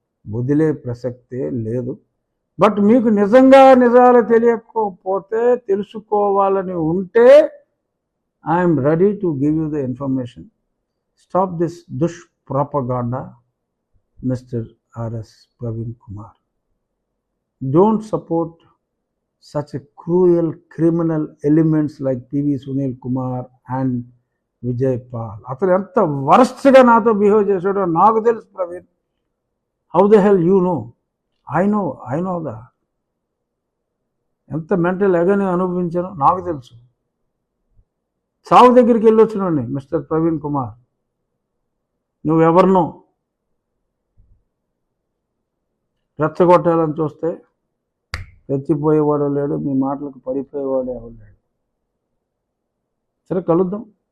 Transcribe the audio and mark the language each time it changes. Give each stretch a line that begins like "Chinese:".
Telugu: వదిలే ప్రసక్తే లేదు. బట్ మీకు నిజంగా నిజాలు తెలియకపోతే, తెలుసుకోవాలని ఉంటే,
English: I'm ready to give you the information. Stop this దుష్ప్రపగాండా, mister RS Praveen Kumar. Don't support such a cruel criminal elements like PV Sunil Kumar and Vijay Pal.
Telugu: అతను ఎంత వరస్ట్గా నాతో బిహేవ్ చేశాడో నాకు తెలుసు Praveen.
English: How the hell you know? I know that.
Telugu: ఎంత mental ఎగని అనుభవించానో నాకు తెలుసు. సాగు దగ్గరికి వెళ్ళొచ్చినండి మిస్టర్ ప్రవీణ్ కుమార్. నువ్వెవరినో రెచ్చగొట్టాలని చూస్తే రెచ్చిపోయేవాడు లేడు, మీ మాటలకు పడిపోయేవాడు ఎవరు లేడు. సరే, కలుద్దాం.